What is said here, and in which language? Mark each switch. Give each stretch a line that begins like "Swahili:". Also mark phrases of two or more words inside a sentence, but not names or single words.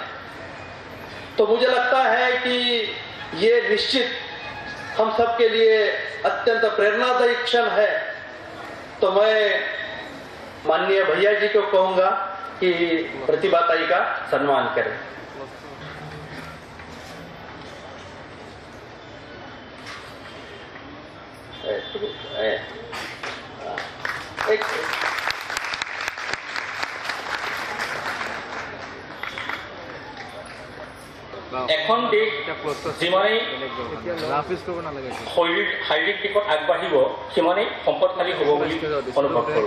Hindi: तो मुझे लगता है कि ये निश्चित हम सबके लिए अत्यंत प्रेरणादायी क्षण है। तो मैं माननीय भैया जी को कहूंगा कि प्रतिभा ताई का सम्मान करें।
Assamese: এখন দেশ যিমানেই শাৰীৰিক দিশত আগবাঢ়িব সিমানেই সম্পদশালী হ'ব বুলি অনুভৱ কৰোঁ।